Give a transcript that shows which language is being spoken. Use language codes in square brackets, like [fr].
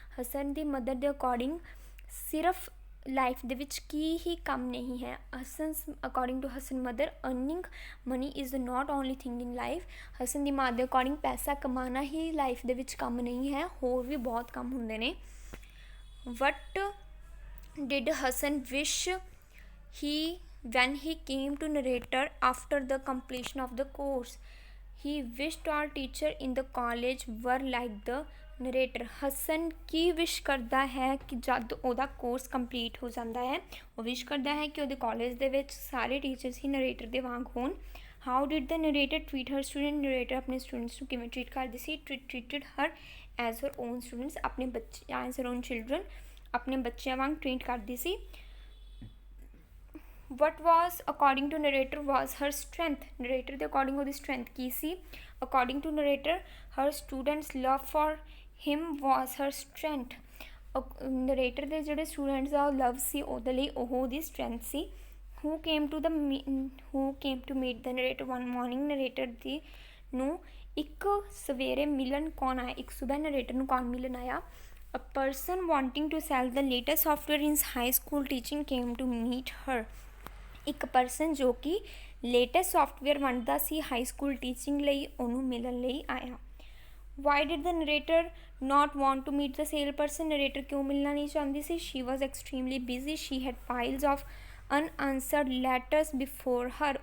[pa] ਹਸਨ ਦੀ mother ਦੇ according ਸਿਰਫ life ਦੇ ਵਿੱਚ ਕੀ ਹੀ ਕੰਮ ਨਹੀਂ ਹੈ? [en] According to Hasan mother earning money is not only thing in life. [pa] Hasan ਦੀ ਮਾਂ ਦੇ ਅਕੋਰਡਿੰਗ ਪੈਸਾ ਕਮਾਉਣਾ ਹੀ ਲਾਈਫ ਦੇ ਵਿੱਚ ਕੰਮ ਨਹੀਂ ਹੈ, ਹੋਰ ਵੀ ਬਹੁਤ ਕੰਮ ਹੁੰਦੇ ਨੇ। [en] What did Hasan wish when he came to narrator after the completion of the course? He wished all teacher in the college were like the narrator। [pa] Hasan ਕੀ ਵਿਸ਼ ਕਰਦਾ ਹੈ ਕਿ ਜਦ ਉਹਦਾ ਕੋਰਸ ਕੰਪਲੀਟ ਹੋ ਜਾਂਦਾ ਹੈ, ਉਹ ਵਿਸ਼ ਕਰਦਾ ਹੈ ਕਿ ਉਹਦੇ ਕਾਲਜ ਦੇ ਵਿੱਚ ਸਾਰੇ ਟੀਚਰਸ ਹੀ ਨਰੇਟਰ ਦੇ ਵਾਂਗ ਹੋਣ। [en] How did the narrator treat her student? [pa] Narrator ਆਪਣੇ ਸਟੂਡੈਂਟਸ ਨੂੰ ਕਿਵੇਂ ਟ੍ਰੀਟ ਕਰਦੀ ਸੀ? [en] treated her as her own students, ਆਪਣੇ ਬੱਚੇ as her own children, [pa] ਆਪਣੇ ਬੱਚਿਆਂ ਵਾਂਗ ਟ੍ਰੀਟ ਕਰਦੀ ਸੀ। [en] What was according to narrator was her strength? [pa] Narrator ਦੇ ਅਕੋਰਡਿੰਗ ਉਹਦੀ strength Ki ਸੀ? [en] According to narrator her students love for him was her strength. [pa] Narrator ਦੇ ਜਿਹੜੇ ਸਟੂਡੈਂਟਸ ਦਾ ਲਵ ਸੀ ਉਹਦੇ ਲਈ ਉਹ ਉਹਦੀ strength ਸੀ। [en] Who came to meet the narrator one morning? [pa] Narrator ਦੀ ਨੂੰ ਇੱਕ ਸਵੇਰੇ ਮਿਲਣ ਕੌਣ ਆਇਆ? ਇੱਕ ਸੁਬਹ ਨਰੇਟਰ ਨੂੰ ਕੌਣ ਮਿਲਣ ਆਇਆ? [en] A person wanting to sell the latest software in high school teaching came to meet her। [pa] ਇੱਕ ਪਰਸਨ ਜੋ ਕਿ ਲੇਟੈਸਟ ਸੋਫਟਵੇਅਰ ਵੰਡਦਾ ਸੀ ਹਾਈ ਸਕੂਲ ਟੀਚਿੰਗ ਲਈ, ਉਹਨੂੰ ਮਿਲਣ ਲਈ ਆਇਆ। [en] Why did the narrator not want to meet the sale person? [pa] Narrator ਕਿਉਂ ਮਿਲਣਾ ਨਹੀਂ ਚਾਹੁੰਦੀ ਸੀ? [en] She was extremely busy, she had piles of unanswered letters before her.